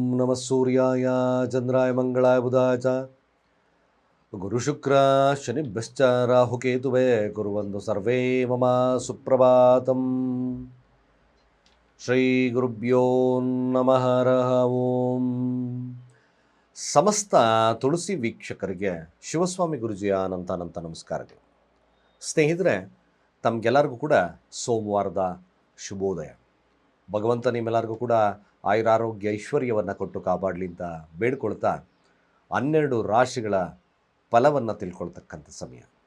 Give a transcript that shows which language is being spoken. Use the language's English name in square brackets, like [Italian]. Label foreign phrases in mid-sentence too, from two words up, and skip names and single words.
[Sanskrit] ನಮಃ ಸೂರ್ಯಾಯ ಚಂದ್ರಾಯ ಮಂಗಳಾಯ ಬುಧಾಯ ಚ ಗುರುಶುಕ್ರ ಶನಿಭ್ಯಶ್ಚ ರಾಹುಕೇತುವೇ ಕುರ್ವಂತು ಸರ್ವೇ ಮಮ ಸುಪ್ರಭಾತಂ. ಶ್ರೀ ಗುರುಭ್ಯೋ ನಮಃ ಹರಃ ಓಂ. [Kannada] ಸಮಸ್ತ ತುಳಸಿ ವೀಕ್ಷಕರಿಗೆ ಶಿವಸ್ವಾಮಿ ಗುರುಜಿಯ ಅನಂತ ನಮಸ್ಕಾರಗಳು. ಸ್ನೇಹಿತರೆ, ತಮಗೆಲ್ಲರಿಗೂ ಕೂಡ ಸೋಮವಾರದ ಶುಭೋದಯ. ಭಗವಂತ ನಿಮ್ಮೆಲ್ಲರಿಗೂ ಕೂಡ ಆಯುರಾರೋಗ್ಯ ಐಶ್ವರ್ಯವನ್ನು ಕೊಟ್ಟು ಕಾಪಾಡಲಿ ಅಂತ ಬೇಡ್ಕೊಳ್ತಾ 12 ರಾಶಿಗಳ ಫಲವನ್ನು ತಿಳ್ಕೊಳ್ತಕ್ಕಂಥ ಸಮಯ.